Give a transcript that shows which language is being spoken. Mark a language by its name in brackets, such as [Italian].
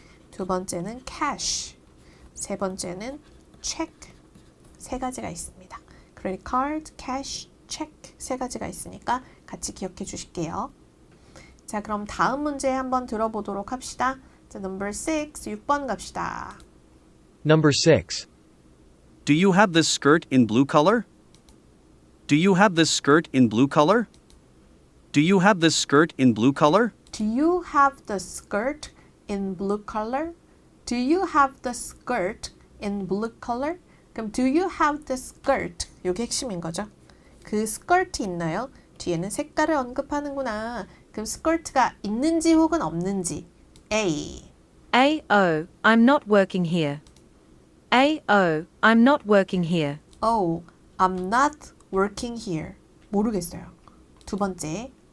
[Korean] 두 번째는 cash. 세 번째는 check. 세 가지가 있습니다. credit card, cash, check 세 가지가 있으니까 같이 기억해 주실게요. 자, 그럼 다음 문제 한번 들어보도록 합시다. 자, number 6, 6번 갑시다. [English] Number 6. Do you have this skirt in blue color? Do you have this skirt in blue color? Do you have this skirt in blue color? Do you have the skirt in blue color? Do you have the skirt in blue color? [Korean] 그럼 [English] do you have the skirt? [Korean] 이게 핵심인 거죠. 그 skirt이 있나요? 뒤에는 색깔을 언급하는구나. 그럼 skirt가 있는지 혹은 없는지. [English] A. A, oh, I'm not working here. A, oh, I'm not working here. Oh, I'm not working here. [Korean] 모르겠어요. 두 번째.